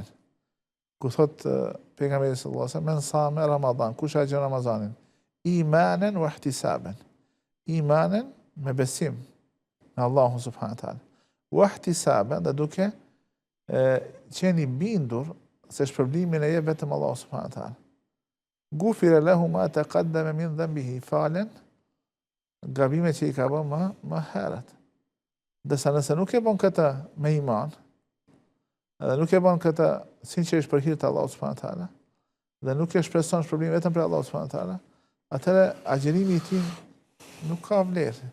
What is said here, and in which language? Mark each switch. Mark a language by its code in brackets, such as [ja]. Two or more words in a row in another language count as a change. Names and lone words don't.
[sq] Ku thot pejgamberi [ar] صلى الله عليه وسلم، من صام رمضان, [sq] kush e gjon Ramazanin, [ar] إيمانا واحتسابا. [sq] Imanen me besim në Allahun [ar] سبحانه وتعالى. واحتسابا, [sq] dhe duke qeni bindur se shpërblimin e jep vetëm Allahu [ar] سبحانه وتعالى. غفر له ما تقدم من ذنبه, [sq] falen gabimet që i ka bërë më herët. Dërsa nëse nuk e bën këtë me iman, edhe nuk e bën këtë sinqerisht për hir të Allahut [ar] سبحانه وتعالى, [sq] dhe nuk e shpreson shpërblim vetëm për Allahut [ar] سبحانه وتعالى, [sq] atëherë agjerimi i tij nuk ka vlerë.